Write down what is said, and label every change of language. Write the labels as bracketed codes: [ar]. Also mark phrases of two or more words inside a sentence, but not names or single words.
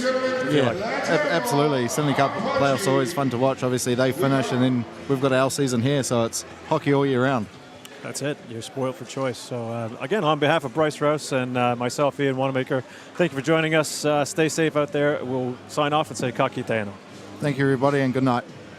[en] Yeah, absolutely. Stanley Cup playoffs are always fun to watch. Obviously, they finish, and then we've got our season here, so it's hockey all year round. That's it. You're spoiled for choice. So, again, on behalf of Bryce Rouse and myself, Ian Wanamaker, thank you for joining us. Stay safe out there. We'll sign off and say [mi] ka kite ano. [en] Thank you, everybody, and good night.